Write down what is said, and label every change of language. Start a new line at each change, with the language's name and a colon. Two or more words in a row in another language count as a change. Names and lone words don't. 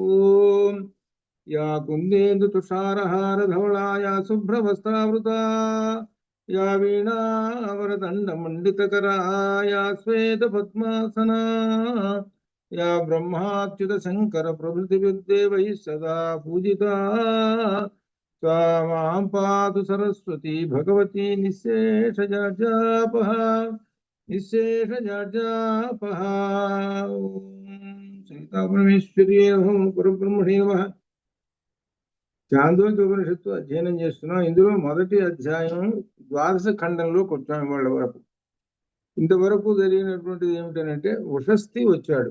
Sanskrit: యా కుందేందు తుషారహార ధవళా యా శుభ్రవస్త్రావృతా యా వీణావరదండ మండితకరా యా శ్వేత పద్మాసనా యా బ్రహ్మాచ్యుత శంకర ప్రభృతి విద్దేవైః సదా పూజితా सा मां पातु सरस्वती भगवती निःशेषजाड्यापः निःशेषजाड्यापः. సీతాపరమేశ్వర్యే నమః. పరబ్రహ్మణే నమః.
Telugu: చాందోగ్యోపనిషత్తు అధ్యయనం చేస్తున్నాం. ఇందులో మొదటి అధ్యాయం ద్వాదశ ఖండంలోకి వచ్చాం వాళ్ళ వరకు. ఇంతవరకు జరిగినటువంటిది ఏమిటనంటే ఉషస్థి వచ్చాడు.